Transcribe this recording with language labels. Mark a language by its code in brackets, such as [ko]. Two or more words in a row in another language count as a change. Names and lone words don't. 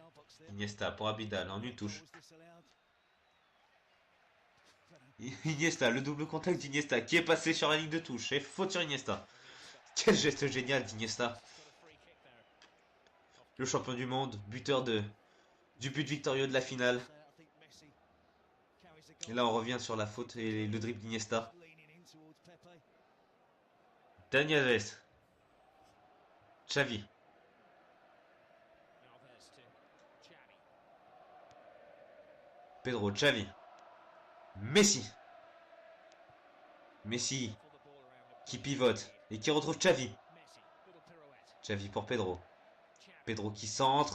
[fr] Iniesta pour Abidal en une touche. Iniesta, le double contact d'Iniesta qui est passé sur la ligne de touche. Et faute sur Iniesta. Quel geste génial d'Iniesta. Le champion du monde, buteur du but victorieux de la finale. Et là on revient sur la faute et le dribble d'Iniesta. Dani Alves. Xavi. Pedro, Xavi. Messi. Messi qui pivote et qui retrouve Xavi. Xavi pour Pedro. Pedro qui centre.